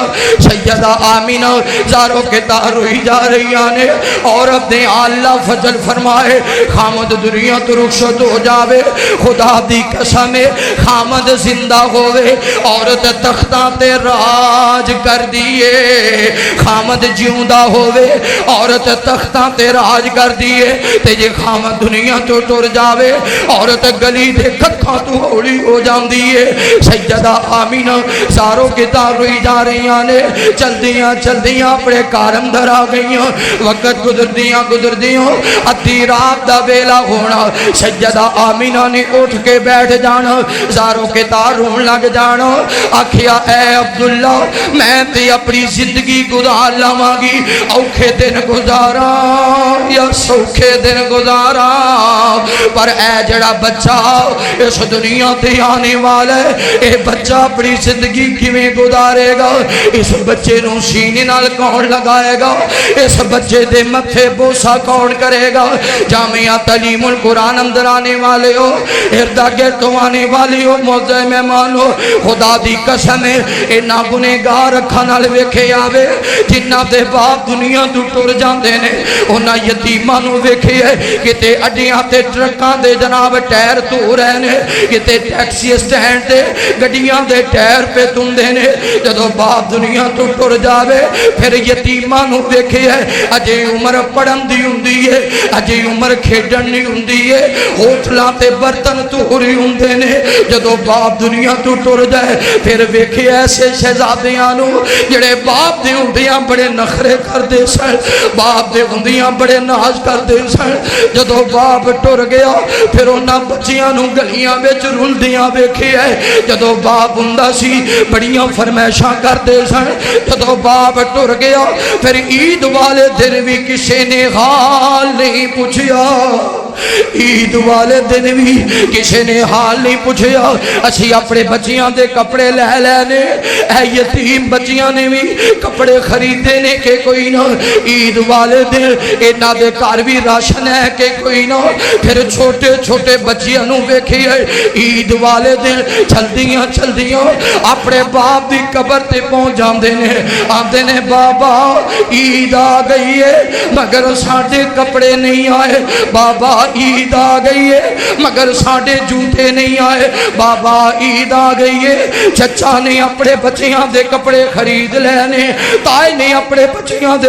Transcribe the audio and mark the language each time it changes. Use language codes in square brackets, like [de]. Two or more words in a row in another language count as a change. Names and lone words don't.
[pa] سیدہ آمینہ زاروں کے تار ہوئی جا رہی آنے اور اپنے اللہ فضل فرمائے خامد دنیا تو رخصت ہو جاوے، خدا دی قسم خامد زندہ ہوئے، عورت تختاں تے راج کر دیے، خامد جیوندہ ہوئے، عورت تختاں تے راج کر دیے، تے جے خامد دنیا تو ٹر جاوے، عورت گلی دے کھکھاں تو ہوڑی ہو جان دیے۔ سیدہ آمینہ ساروں کے تار ہوئی جا رہی آنے چل دیاں اپنے کارم در آ گئیاں، وقت گزر دیاں ادھی رات دا ویلا ہونا، سیدہ آمینہ نے اٹھ کے بیٹھ جانا، زاروں کے تار رون لگ جانا، آکھیا اے عبداللہ میں تے اپنی زندگی گزار لاواں گی، اوکھے دن گزارا یا سوکھے دن گزارا، پر اے جڑا بچہ اس دنیا تے آنے والا ہے، اے بچہ اپنی زندگی کیویں گزارے گا، اس بچے نوں سینے نال کون لگائے گا، اس بچے دے متھے بوسا کون کرے گا۔ جامعہ تعلیم القرآن اندر آنے والے ہو، اردا گردوں آنے والے ہو، موضع مہمان ہو، خدا دی قسم ہے انہاں گنہگار اکھاں نال ویکھے آوے جنہاں دے باپ دنیا تو ٹر جاندے نے، انہاں یتیماں نوں ویکھے کتے اڈیاں تے ٹرکاں دے جناب ٹائر تو رہے نے، کتے ٹیکسی سٹینڈ تے گڈیاں دے ٹائر پہ تندے نے، جدوں باپ دنیا تو ٹر جاوے پھر یتیماں نوں ویکھے اجے عمر پڑھن دی ہوندی ہے، اجے عمر کھیڈن نہیں ہوندی ہے، ہوٹلاں تے برتن توری ہوندے نے، جدوں باپ دنیا تو ٹر جائے پھر ویکھے ایسے شہزادیاں نوں جڑے باپ دے ہوندیاں بڑے نخرے کردے سن، باپ دے ہوندیاں بڑے ناز کردے سن، جدوں باپ ٹر گیا پھر انہاں بچیاں نوں گلیاں وچ رلدیاں ویکھے جدوں باپ ہوندا سی بڑیاں فرمائشاں کردے سن، جدوں باپ ٹر گیا پھر عید والے دن بھی کسی نے حال نہیں پوچھیا، عید والے دن بھی کسی نے حال نہیں پوچھیا، اسی اپنے بچیاں دے کپڑے لے لینے، اے یتیم بچیاں نے بھی کپڑے خریدے نے کہ کوئی نہ، عید والے دن انہاں دے گھر بھی راشن ہے کہ کوئی نہ، پھر چھوٹے چھوٹے بچیاں نوں ویکھی ہے عید والے دن چلدیاں اپنے باپ دی قبر تے پہنچ جاندے نے، آندے نے بابا عید آ گئی ہے مگر ساڈے کپڑے نہیں آئے، بابا عید آ گئی ہے مگر ساڈے جوتے نہیں آئے، بابا عید آ گئی ہے، چچا نے اپنے بچیاں دے کپڑے خرید لینے، تائی نے اپنے بچیاں دے